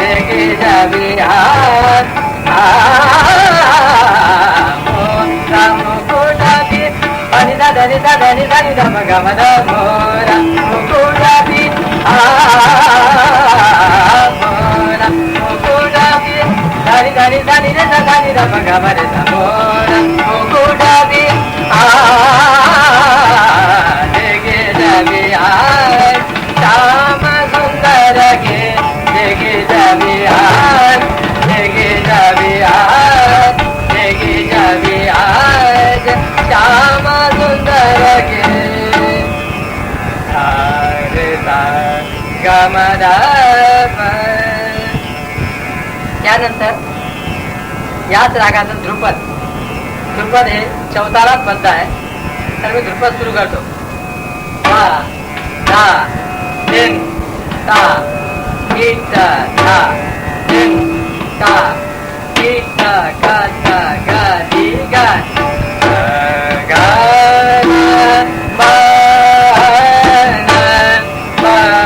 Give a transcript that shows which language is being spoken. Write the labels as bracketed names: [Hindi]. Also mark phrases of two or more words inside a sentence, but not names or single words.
[Hindi] देखी छबि आज मोरा मुकुट नि ध ध नि ध ध नि ध नि ध प ग म ध. मोरा मुकुट मोरा मुकुट ध नि ध नि ध नि रे सा ध नि ध प ग म रे सा. मोरा मुकुट देखी छबि आज श्याम सुंदर के, देखी छबि आज, देखी छबि आज, देखी छबि आज श्याम सुंदर के. सारे सा ग म ध प. [Marathi] त्यानंतर याच रागाचं ध्रुपद. ध्रुपद हे चौतारात बद्ध आहे. तर मी ध्रुपद सुरू करतो. धा धा दिन ता कीट धा दिन ता कीट ग ध ग धी ग ग न म न म